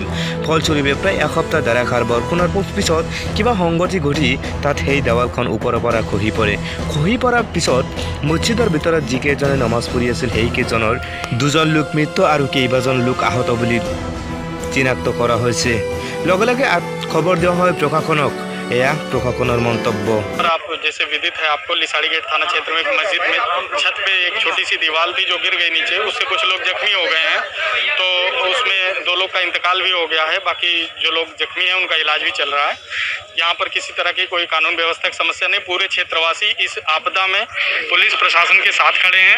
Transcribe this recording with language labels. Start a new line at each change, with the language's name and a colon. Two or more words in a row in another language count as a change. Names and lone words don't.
Assamese: ফলস্বৰূপে প্ৰায় এসপ্তাহ ধাৰাসাৰ বৰষুণৰ পিছত কিবা সংগতি ঘটি তাত সেই দেৱালখন ওপৰৰ পৰা খহি পৰে। খহি পৰাৰ পিছত মছজিদৰ ভিতৰত যিকেইজনে নমাজ পঢ়ি আছিল সেইকেইজনৰ দুজন লোক মৃত্যু আৰু কেইবাজন লোক আহত বুলি চিনাক্ত কৰা হৈছে। লগে লগে খবৰ দিয়া হয় প্ৰশাসনক। এয়া প্ৰশাসনৰ মন্তব্য।
Hindi: आप जैसे विदित है आपको, लिसाड़ी गेट थाना क्षेत्र में एक मस्जिद में छत पे एक छोटी सी दीवार थी जो गिर गई नीचे, उससे कुछ लोग जख्मी हो गए हैं। तो उसमें 2 लोग का इंतकाल भी हो गया है, बाकी जो लोग जख्मी हैं उनका इलाज भी चल रहा है। यहाँ पर किसी तरह की कोई कानून व्यवस्था की समस्या नहीं। पूरे क्षेत्रवासी इस आपदा में पुलिस प्रशासन के साथ खड़े हैं।